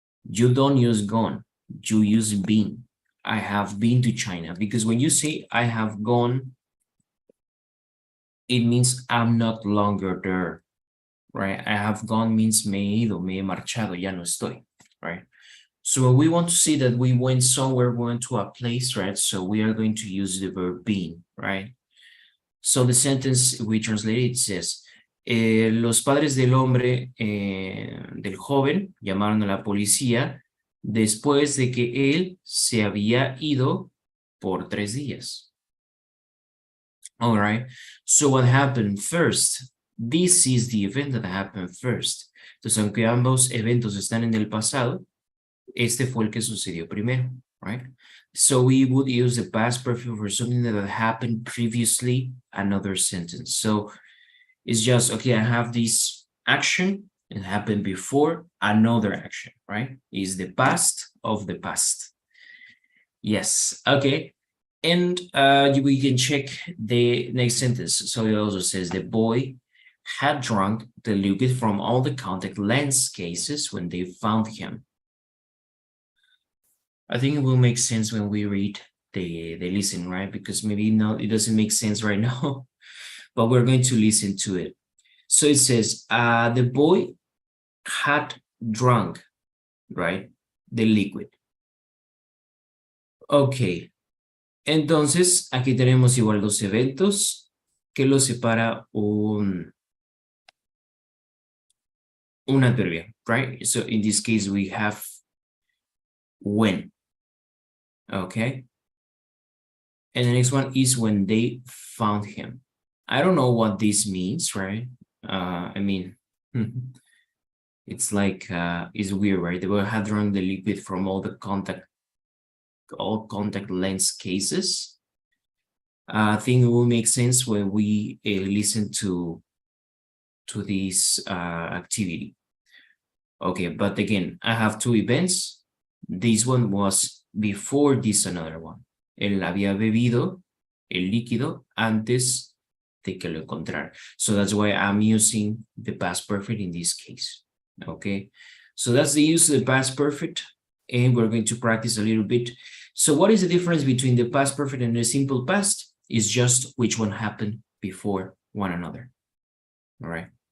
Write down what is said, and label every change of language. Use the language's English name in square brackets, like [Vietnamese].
[English] You don't use gone, you use been. I have been to China, because when you say I have gone, it means I'm not longer there, right? I have gone means [Spanish] me he ido, me he marchado, ya no estoy, right? [English] So when we want to say that we went somewhere, we went to a place, right? So we are going to use the verb been, right? So the sentence we translate it says, [Spanish] los padres del hombre, del joven, llamaron a la policía después de que él se había ido por 3 días. [English] All right. So what happened first? This is the event that happened first. [Spanish] Entonces, aunque ambos eventos están en el pasado, este fue el que sucedió primero, right? [English] So we would use the past perfect for something that happened previously, another sentence. So it's just, okay, I have this action, it happened before, another action, right? Is the past of the past. Yes, okay. And we can check the next sentence. So it also says the boy had drunk the liquid from all the contact lens cases when they found him. I think it will make sense when we read the listen, right? Because maybe no, it doesn't make sense right now, but we're going to listen to it. So it says, the boy had drunk, right? The liquid. Ok. [Spanish] Entonces, aquí tenemos igual dos eventos que los separa un adverbio, right? [English] So in this case, we have when. Okay. And the next one is when they found him. I don't know what this means, right? I mean, it's like, it's weird, right? They will have drawn the liquid from all contact lens cases. I think it will make sense when we listen to this activity. Okay, but again, I have two events. This one was before this another one. [Spanish] Él había bebido el líquido antes de que lo encontrara. [English] So that's why I'm using the past perfect in this case. Okay, so that's the use of the past perfect, and we're going to practice a little bit. So what is the difference between the past perfect and the simple past? It's just which one happened before one another. All right.